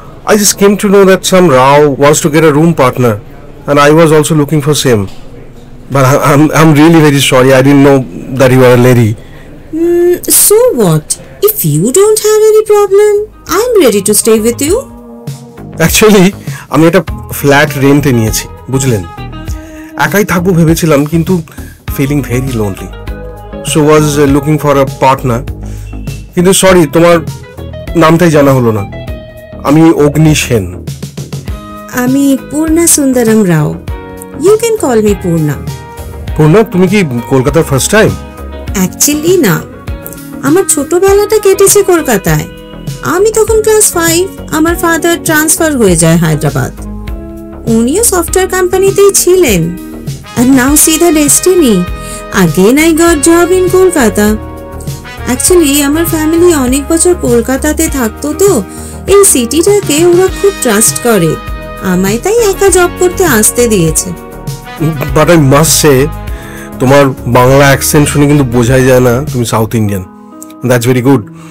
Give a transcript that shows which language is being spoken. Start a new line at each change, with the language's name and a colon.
English: I just came to know that some Rao wants to get a room partner, and I was also looking for same. But I'm really very sorry. I didn't know that you were a lady. So what? If you don't have any problem, I'm ready to stay with you.
Bangla: Actually, আমি একটা flat রেন্টে নিয়েছি, বুঝলেন। একাই থাকবো ভেবেছিলাম, কিন্তু
English: Feeling very lonely, so was looking for a partner.
Bangla: কিন্তু sorry, তোমার নামটাই জানা হলো না। আমি অগ্নি সেন। আমি পূর্ণা সুন্দরম রাও।
English: You can call me Purna.
Bangla: Purna, তুমি কি কলকাতার ফার্স্ট টাইম? অ্যাকচুয়ালি না, আমার ছোটবেলাটা কেটেছে কলকাতায়। আমি তখন ক্লাস 5, আমার ফাদার ট্রান্সফার হয়ে যায় হায়দ্রাবাদ। উনিও সফটওয়্যার কোম্পানিতেই ছিলেন।
English: And now see the destiny. Again I got job in Kolkata.
Bangla: Actually আমার ফ্যামিলি অনেক বছর কলকাতাতে থাকতো, তো এই সিটিটাকে ওরা খুব ট্রাস্ট করে, আমায় তাই একা জব করতে আসতে দিয়েছে।
English: but I must say,
Bangla: তোমার বাংলা অ্যাকসেন্ট শুনে কিন্তু বোঝাই যায় না তুমি south Indian.
English: That's very good.